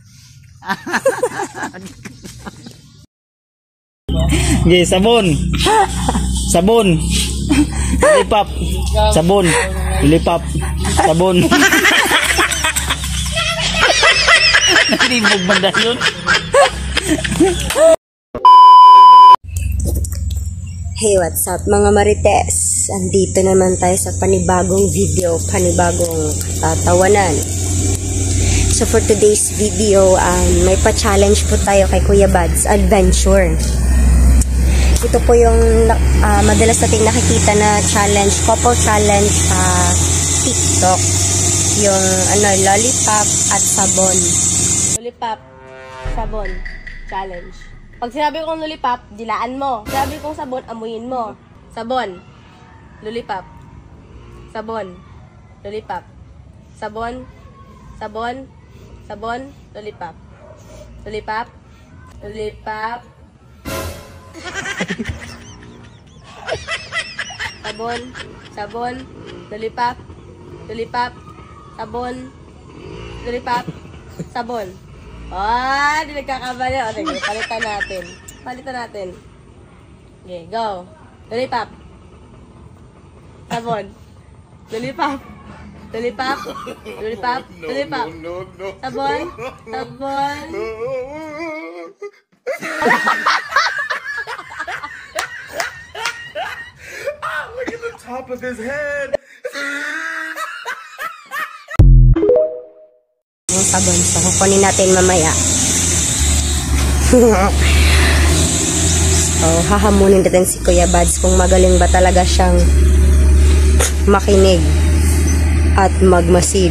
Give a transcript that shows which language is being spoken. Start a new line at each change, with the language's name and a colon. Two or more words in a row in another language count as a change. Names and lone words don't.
Filipino: Okay, sabon. Sabon. Lollipop. Sabon. Lollipop. Sabon. Nalimog banda yun.
English: Hey, what's up
Filipino: mga Marites? Andito naman tayo sa panibagong video, panibagong tatawanan.
English: So for today's video,
Filipino: may pa-challenge po tayo kay Kuya Bads Adventure. Ito po yung madalas nating nakikita na challenge,
English: couple challenge
Filipino: sa TikTok. Yung lollipop at sabon. Lollipop, sabon, challenge. Pag sinabi kong lollipop, dilaan mo. Sinabi kong sabon, amuyin mo. Sabon, lollipop. Sabon, lollipop. Sabon, sabon, sabon, lollipop. Lollipop, lollipop. Sabon, sabon, lollipop. Lollipop, sabon, lollipop, sabon. Di nagkakamali. O, sige, palitan natin. Palitan natin. Okay, go. Lollipop. Sabon. Lollipop. Lollipop. Lollipop. Lollipop. Sabon. Sabon.
English: Look at the top of his head.
Filipino: Yung sabon. So, kukunin natin mamaya. So, hahamunin natin si Kuya Bads kung magaling ba talaga siyang makinig at magmasid.